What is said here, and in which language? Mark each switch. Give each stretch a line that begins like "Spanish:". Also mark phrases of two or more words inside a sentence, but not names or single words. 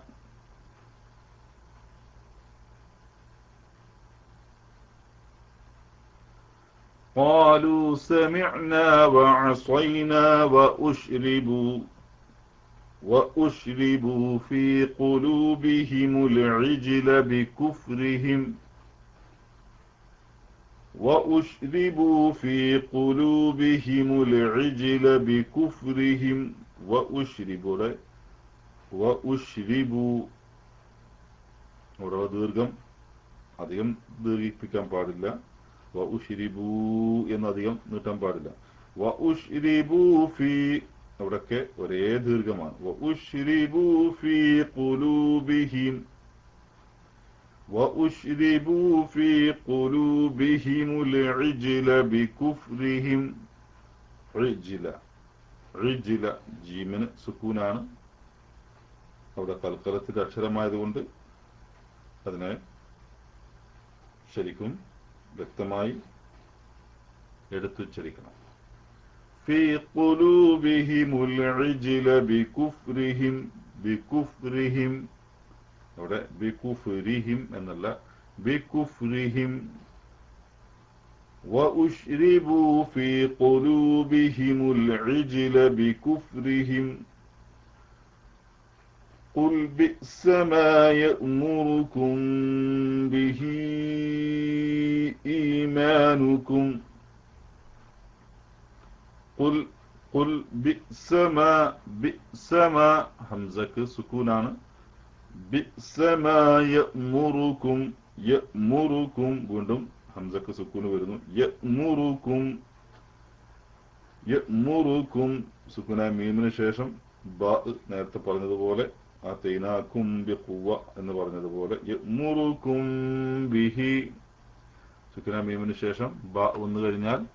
Arabic: قالوا سمعنا وعصينا وأشربوا في قلوبهم العجل بكفرهم، وأشربوا في قلوبهم العجل بكفرهم.
Malayalam: وأشربوا ഇവിടെ ദീർഘം അധികം ദീർഘിപ്പിക്കാൻ പാടില്ല. വഉശ്രിബൂ എന്നധികം നീട്ടാൻ പാടില്ല.
Arabic: وأشربوا في,
Malayalam: അവിടൊക്കെ ഒരേ ദീർഘമാണ്.
Arabic: وأشربوا في قلوبهم, وأشربوا في قلوبهم العجل بكفرهم.
Malayalam: عجل ജീമിന് സുക്കൂനാണ്. അവിടെ കൽക്കലത്തിന്റെ അക്ഷരമായതുകൊണ്ട് അതിനെ ശരിക്കും വ്യക്തമായി എടുത്തുച്ചരിക്കണം.
Arabic: في قلوبهم العجل بكفرهم، بكفرهم,
Malayalam: അവിടെ ബികുഫ്രിഹിം എന്നല്ല, ബികുഫ്രിഹിം.
Arabic: وأشربوا في قلوبهم العجل بكفرهم. قل بئس ما يأمركم به إيمانكم. قل بئس ما همزة سكونان. بئس ما يأمركم, يأمركم
Malayalam: വീണ്ടും ഹംസക്ക് സുക്കൂന് വരുന്നു. യഅ്മുറുക്കും സുക്കൂനായ മീമിന് ശേഷം ബാ, നേരത്തെ പറഞ്ഞതുപോലെ
Arabic: آتيناكم بقوة
Malayalam: എന്ന് പറഞ്ഞതുപോലെ
Arabic: يأمركم به,
Malayalam: സുക്കൂനായ മീമിന് ശേഷം ബാ വന്നു കഴിഞ്ഞാൽ